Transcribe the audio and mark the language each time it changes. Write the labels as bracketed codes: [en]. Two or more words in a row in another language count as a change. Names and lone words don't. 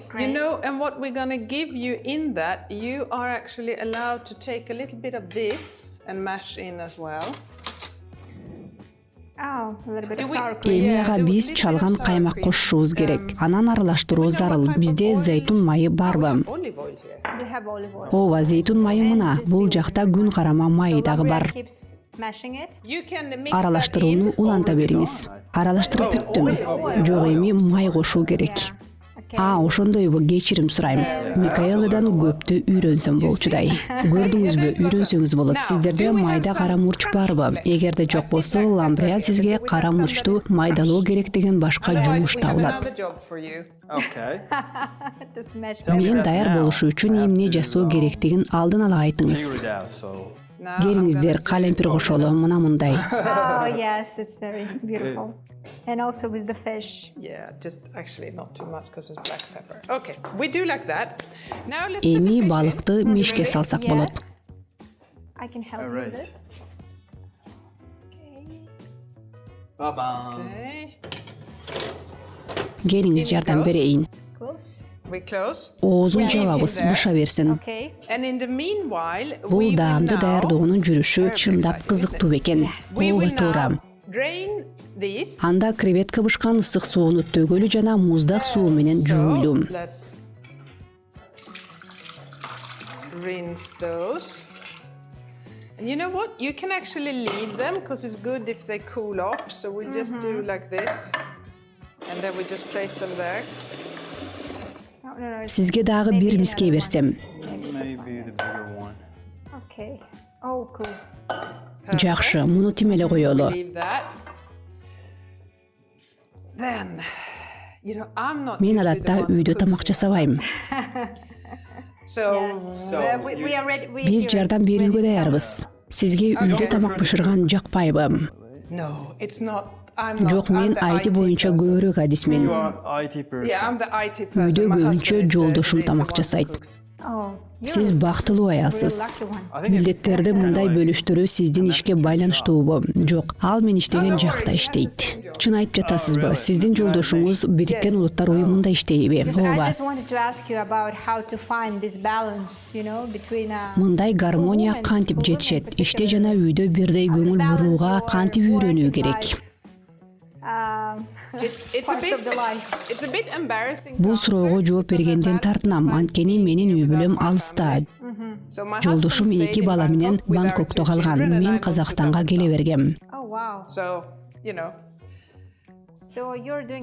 [en] You great. know, and what we're going to give you in that, you are actually allowed to take a little bit of this and mash in as well. Oh, a little bit Do of we- sour cream. [ky] Эми ага [en] do [ky] биз [en] little [ky] чалган [en] bit of sour [ky] каймак [en] cream. [ky] кошушубуз керек. Анан аралаштыруу зарыл. Бизде зейтун майы барбы? [en] Olive oil here. We have olive oil. [ky] Ооба, зейтун майы мына. Бул жакта күн карама майы дагы [en] Gabriel [ky] бар. [en] keeps mashing it. You can mix [ky] Аралаштырууну [en] that in. [ky] уланта бериңиз. Аралаштырып бүттүм. Жок, эми май кошуу керек. Ошондойбу, кечирим сурайм. Микаэладан көптү үйрөнсөм болчудай. Көрдүңүзбү, үйрөнсөңүз болот. Сиздерде майда кара мурч барбы? Эгерде жок болсо, Ламбриан сизге кара мурчту майдалоо керек деген башка [en] Otherwise, [ky] жумуш [en] we have [ky] табылат. [en] another job for you. Okay. To smash [ky] Мен даяр болушу үчүн эмне жасоо керектигин алдын ала [en] Figure [ky] айтыңыз. [en] it out. So. Now [ky] Келиңиздер, калемпир кошолу, мына мындай. [en] Oh, yes, it's very beautiful. And also with the fish. Yeah, just actually not too much because it's black pepper. Okay, we do like that. Now let's put [ky] Эми [en] the fish in. [ky] балыкты мешке салсак болот. [en] Yes. I can help you Alright. with this. Okay. Ba-bam. Okay. [ky] Келиңиз жардам берейин. [en] Close. We close. Оозун жабабыз, быша берсин. Okay. And in the meanwhile, we [ky] Бул [en] will [ky] даамды [en] now [ky] даярдоонун жүрүшү чындап кызыктуу экен. [en] we [ky] Ооба [en] will [ky] туура. [en] now drain these. [ky] Анда креветка бышкан ысык сууну төгөлү жана муздак суу менен [en] So [ky] жууйлу. [en] let's rinse those. And you know what? You can actually leave them because it's good if they cool off. So we'll just do like this. And then we just place them there. No. [ky] Сизге дагы бир миске берсем. [en] Maybe the bigger one. Okay. Oh, cool. [ky] Жакшы, муну тим эле коелу. [en] Leave that. Then, you know, I'm not [ky] Мен [en] usually the [ky] адатта [en] one who [ky] үйдө [en] cooks [ky] тамак жасабайм. [en] So, We are ready. [ky] Биз жардам берүүгө даярбыз. Сизге үйдө тамак бышырган жакпайбы? [en] no, it's not. I'm not. [ky] Жок, мен [en] I'm the [ky] IT боюнча [en] person. [ky] көбүрөөк адисмен. [en] You are IT person. Yeah, I'm the IT person. [ky] Үйдө [en] My husband [ky] көбүнчө [en] is the- [ky] жолдошум [en] is the [ky] тамак [en] one who [ky] жасайт. [en] cooks. Oh, [ky] Сиз бактылуу аялсыз. [en] lucky one. I think it's [ky] Милдеттерди мындай бөлүштүрүү сиздин ишке байланыштуубу? Жок, ал мен иштеген жакта иштейт. Чын айтып жатасызбы? Сиздин жолдошуңуз Бириккен Улуттар Уюмунда иштейби? [en] I [ky] Ооба. [en] just wanted to ask you about how to find this balance, between [ky] Мындай гармония кантип жетишет? Иште жана үйдө бирдей көңүл бурууга кантип үйрөнүү керек? [en] It's a bit embarrassing. [ky] Бул суроого жооп бергенден тартынам, анткени менин үй бүлөм алыста. [en] So my [ky] Жолдошум [en] husband [ky] эки [en] stayed [ky] бала [en] in [ky] менен [en] Bangkok with our [ky] Бангкокто [en] two [ky] калган. [en] children and I [ky] Мен [en] moved to [ky] Казакстанга келе [en] Kazakhstan. [ky] бергем. [en] Oh, wow. So, So you're doing